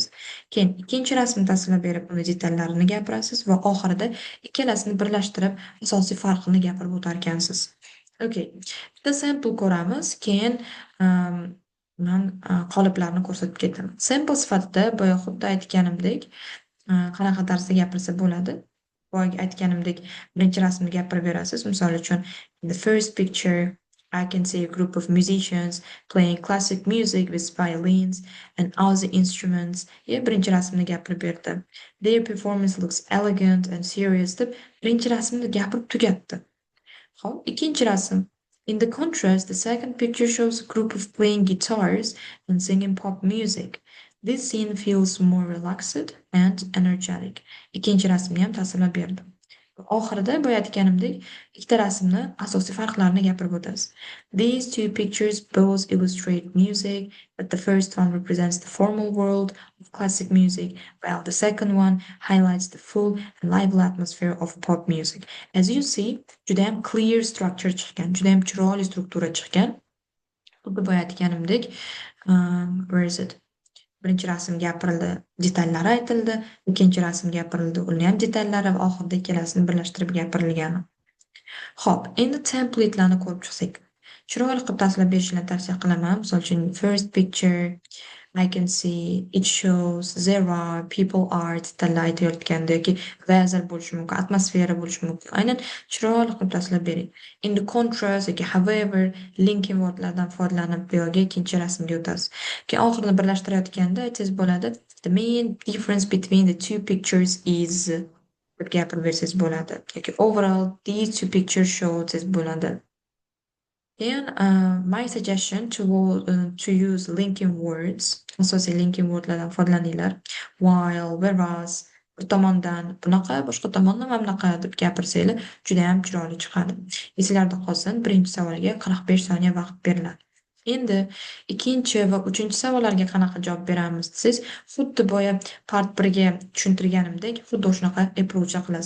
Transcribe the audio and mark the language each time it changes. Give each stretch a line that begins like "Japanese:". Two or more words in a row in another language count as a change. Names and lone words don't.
Uzbek: Keyin ikkinchi rasmni tasvirlab berib, uni detallarini gapirasiz va oxirida ikkalasini birlashtirib asosiy farqini gapirib o'tarkansiz. Okay. Bitta sample ko'ramiz, keyin men qoliplarni ko'rsatib ketaman. Sample sifatida boya xuddi aytganimdek, qanaqa tarzda gapirsa bo'ladi. Boya aytganimdek, birinchi rasmni gapirib berasiz. Misol uchun,
English: the first picture I can see a group of musicians playing classic music with violins and other instruments.
Uzbek: Birinchi rasmni gapirib berdi.
English: Their performance looks elegant and serious
Uzbek: deb birinchi rasmni gapirib tugatdi. Ikkinchi rasm.
English: In the contrast, the second picture shows a group of playing guitars and singing pop music. This scene feels more relaxed and energetic.
Uzbek: Ikkinchi rasmni ham tasvirlab berdim. Oxirida boya aytganimdek, ikkita rasmni asosiy farqlarini gapirib o'tamiz.
English: These two pictures both illustrate music, but the first one represents the formal world of classic music, while the second one highlights the full and lively atmosphere of pop music. As you see,
Uzbek: judayam
English: clear structure
Uzbek: chiqqan, judayam chiroyli struktura chiqqan. Xuddi boya aytganimdek,
English: where is it?
Uzbek: Birinchi rasm gapirildi, detallari aytildi, ikkinchi rasm gapirildi, uni ham detallari va oxirida ikkalasini birlashtirib gapirilgani. Xo'p, endi template'larni ko'rib chiqsak. Chiroyli qilib tashlab berishni tavsiya qilaman. Misol uchun,
English: first picture, I can see it shows there are people art
Uzbek: detallari aytayotganda yoki vazir bo'lishi mumkin,
English: atmosfera bo'lishi mumkin.
Uzbek: Aynan chiroyli qilib tashlab bering.
English: In the contrast
Uzbek: yoki
English: however linking wordlardan
Uzbek: foydalanib bu yoqqa ikkinchi rasmga o'tasiz. Keyin oxirini birlashtirayotganda aytsangiz bo'ladi.
English: The main difference between the two pictures is
Uzbek: deb gapirib bersangiz bo'ladi.
English: Yoki overall these two pictures show
Uzbek: desangiz bo'ladi.
English: Then my suggestion to use linking words,
Uzbek: asosiy
English: linking wordlardan
Uzbek: foydalaninglar.
English: While, whereas,
Uzbek: bir tomondan bunaqa, boshqa tomondan mana bunaqa deb gapirsanglar, juda ham chiroyli chiqadi. Esinglarda qolsin, birinchi savolga 45 soniya vaqt beriladi. Endi ikkinchi va uchinchi savollarga qanaqa javob beramiz desangiz, xuddi boya part 1ga tushuntirganimdek, xuddi shunaqa approach qilasiz.